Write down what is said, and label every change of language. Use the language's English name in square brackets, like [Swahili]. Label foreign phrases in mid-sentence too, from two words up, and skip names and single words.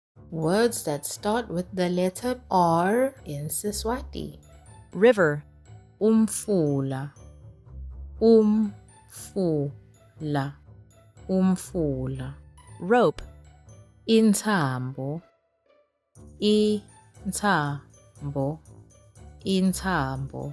[English] Words that start with the letter R in Siswati. River, [Swati] Umfula, umfula, umfula. [English] rope, [Swati] Intsambo, intsambo, intsambo.